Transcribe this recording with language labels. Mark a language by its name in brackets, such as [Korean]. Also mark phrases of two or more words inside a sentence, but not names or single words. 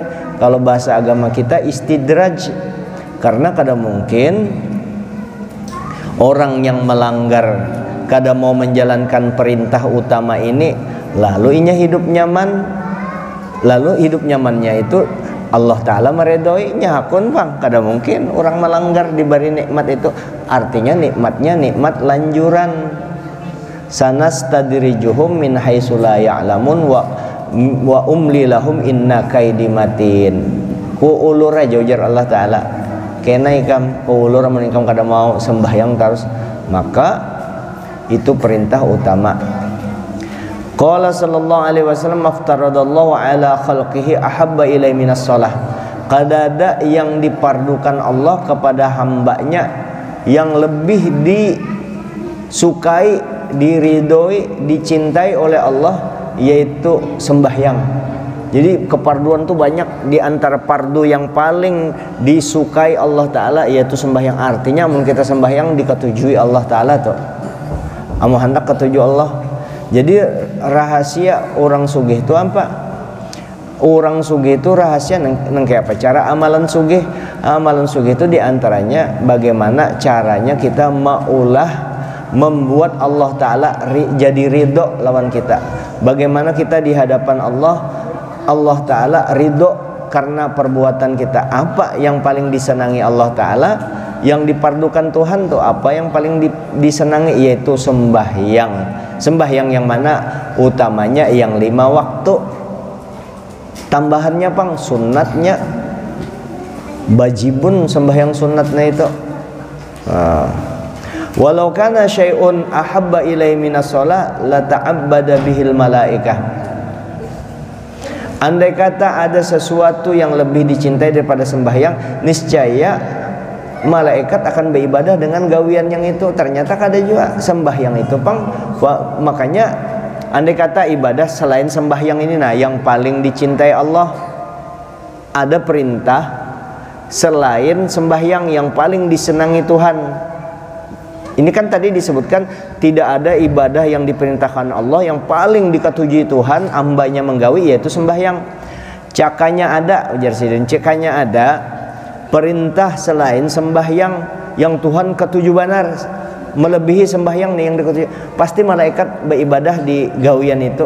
[Banjar] Kalau bahasa agama kita istidraj, karena kada mungkin orang yang melanggar, kada mau menjalankan perintah utama ini lalu inya hidup nyaman, lalu hidup nyamannya itu Allah Ta'ala meredoinya hakun bang. Kada mungkin orang melanggar diberi nikmat itu, artinya nikmatnya nikmat lanjuran. [Arabic] سنستدرجهم من حيث لا يعلمون وأملي لهم إن كيدي متين. [Banjar] Ku ulur aja ujar Allah Ta'ala, kena ikam ku ulur menikam kada mau sembahyang terus, maka itu perintah utama. [Arabic] قال صلى الله عليه وسلم افترض الله على خلقه أحب إلي من الصلاة. [Banjar] Kada ada yang dipardukan Allah kepada hambanya yang lebih disukai, diridhoi, dicintai oleh Allah, yaitu sembahyang. Jadi keparduan tuh banyak. Di antara pardu yang paling disukai Allah Ta'ala yaitu sembahyang. Artinya mun kita sembahyang diketujui Allah Ta'ala tuh, amu hendak ketuju Allah. Jadi rahasia orang sugih itu apa? Orang sugih itu rahasia neng kayak apa? Cara amalan sugih. Amalan sugih itu diantaranya bagaimana caranya kita maulah membuat Allah Ta'ala jadi ridho lawan kita. Bagaimana kita di hadapan Allah, Allah Ta'ala ridho karena perbuatan kita. Apa yang paling disenangi Allah Ta'ala, yang dipardukan Tuhan tuh apa yang paling disenangi, yaitu sembahyang. Sembahyang yang mana utamanya yang 5 waktu, tambahannya pang sunatnya bajibun sembahyang sunatnya itu. [Arabic] ولو كان شيء أحب إلي من الصلاة لتعبد به الملائكة. [Banjar] Andai kata ada sesuatu yang lebih dicintai daripada sembahyang, niscaya malaikat akan beribadah dengan gawian yang itu. Ternyata kada juga sembahyang itu pang. Makanya andai kata ibadah selain sembahyang ini, nah yang paling dicintai Allah, ada perintah selain sembahyang yang paling disenangi Tuhan. Ini kan tadi disebutkan tidak ada ibadah yang diperintahkan Allah yang paling diketujui Tuhan hambanya menggawi, yaitu sembahyang. Cakanya ada, ujar sidin, cakanya ada perintah selain sembahyang yang Tuhan ketujuh benar, melebihi sembahyang nih yang diketujuh. Pasti malaikat beribadah di gawian itu.